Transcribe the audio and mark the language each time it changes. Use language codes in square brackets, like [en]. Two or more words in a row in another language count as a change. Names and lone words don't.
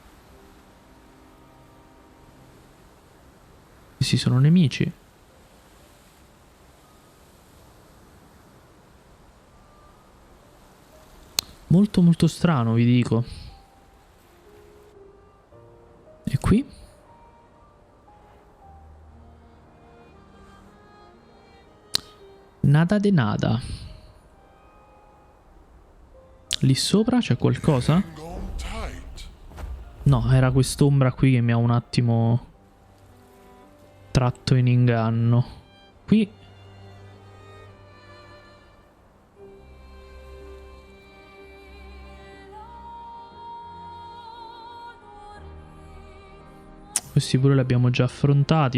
[it] Questi sono nemici. Molto molto strano, vi dico. E qui? [es] Nada de nada. [it] Lì sopra c'è qualcosa? No, era quest'ombra qui che mi ha un attimo tratto in inganno. Qui... Questi pure li abbiamo già affrontati.